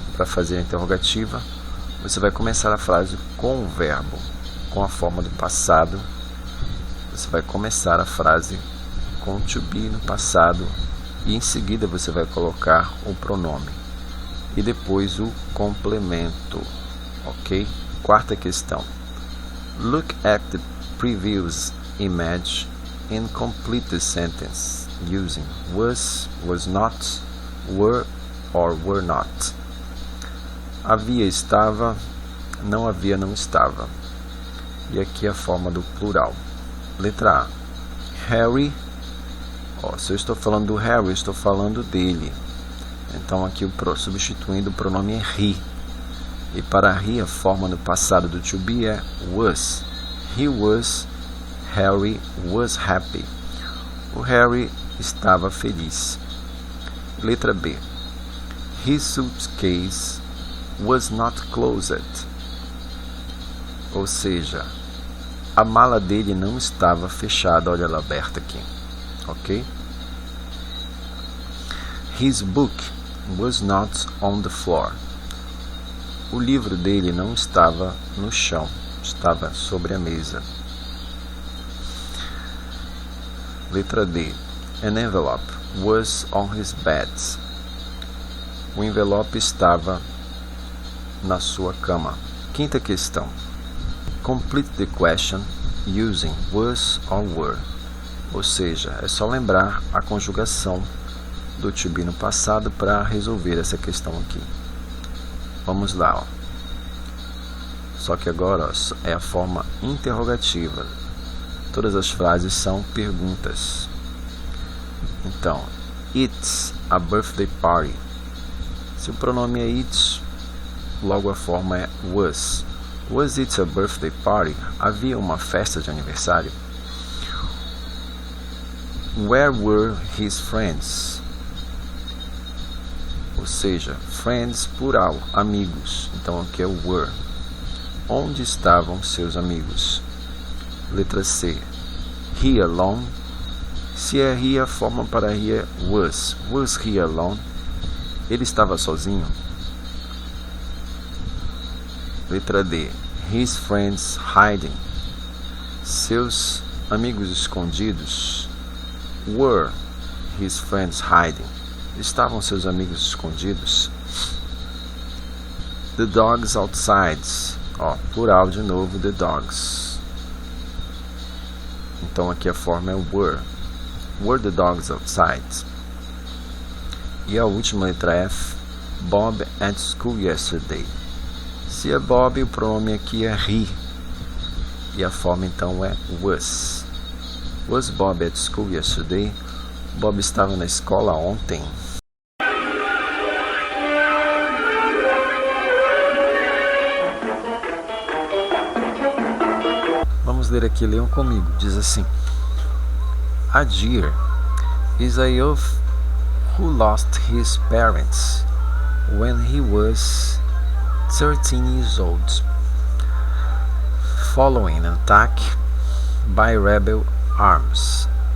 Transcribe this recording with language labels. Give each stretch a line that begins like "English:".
Portuguese: Para fazer a interrogativa, você vai começar a frase com o verbo, com a forma do passado. Você vai começar a frase com to be no passado e em seguida você vai colocar o pronome e depois o complemento, ok? Quarta questão.
English: Look at the previous image and complete the sentence using was not, were or were not.
Portuguese: Havia, estava, não havia, não estava. E aqui a forma do plural. Letra A. Harry. Se eu estou falando do Harry, eu estou falando dele. Então aqui substituindo o pronome é he. E para he, a forma no passado do to be é was.
English: He was. Harry was happy.
Portuguese: O Harry estava feliz. Letra B.
English: His suitcase was not closed.
Portuguese: Ou seja, a mala dele não estava fechada. Olha ela aberta aqui. Ok?
English: His book was not on the floor.
Portuguese: O livro dele não estava no chão, estava sobre a mesa. Letra D.
English: An envelope was on his bed.
Portuguese: O envelope estava na sua cama. Quinta questão.
English: Complete the question using was or were.
Portuguese: Ou seja, é só lembrar a conjugação do to be no passado para resolver essa questão aqui. Vamos lá. Só que agora é a forma interrogativa. Todas as frases são perguntas.
English: Então, it's a birthday party.
Portuguese: Se o pronome é it, logo a forma é was.
English: Was it a birthday party?
Portuguese: Havia uma festa de aniversário?
English: Where were his friends?
Portuguese: Ou seja, friends plural, amigos. Então aqui é o were. Onde estavam seus amigos? Letra C.
English: He alone.
Portuguese: Se é he, a forma para he é was.
English: Was he alone?
Portuguese: Ele estava sozinho? Letra D.
English: His friends hiding.
Portuguese: Seus amigos escondidos.
English: Were his friends hiding?
Portuguese: Estavam seus amigos escondidos?
English: The dogs outside.
Portuguese: Plural de novo,
English: the dogs.
Portuguese: Então aqui a forma é were.
English: Were the dogs outside?
Portuguese: E a última letra F.
English: Bob at school yesterday.
Portuguese: Se é Bob, o pronome aqui é he. E a forma então é was.
English: Was Bob at school yesterday?
Portuguese: Bob estava na escola ontem. Vamos ler aqui, leiam comigo. Diz assim:
English: A deer is a youth who lost his parents when he was 13 years old, following an attack by rebel arms.